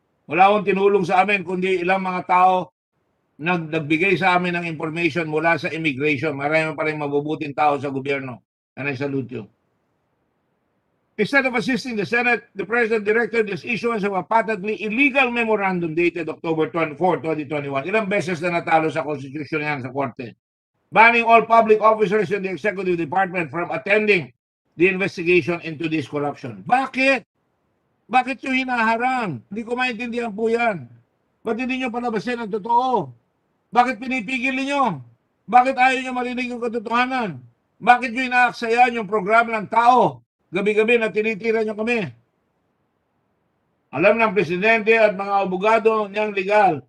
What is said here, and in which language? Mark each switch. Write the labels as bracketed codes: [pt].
[tl] Wala akong tinulong sa amin, kundi ilang mga tao nagbigay sa amin ng information mula sa immigration. Marami pa rin mabubuting tao sa gobyerno. [en] And I salute you. Instead of assisting the Senate, the President directed this issuance of a patently illegal memorandum dated October 24, 2021. [tl] Ilang beses na natalo sa Constitution yan sa Korte. [en] Banning all public officers in the Executive Department from attending the investigation into this corruption. [tl] Bakit? Bakit nyo hinaharang? Hindi ko maintindihan po yan. Ba't hindi nyo palabasin ang totoo? Bakit pinipigil niyo? Bakit ayaw nyo marinig yung katotohanan? Bakit nyo inaaksayan yung programa ng tao? Gabi-gabi na tinitira nyo kami. Alam ng Presidente at mga abogado niyang legal.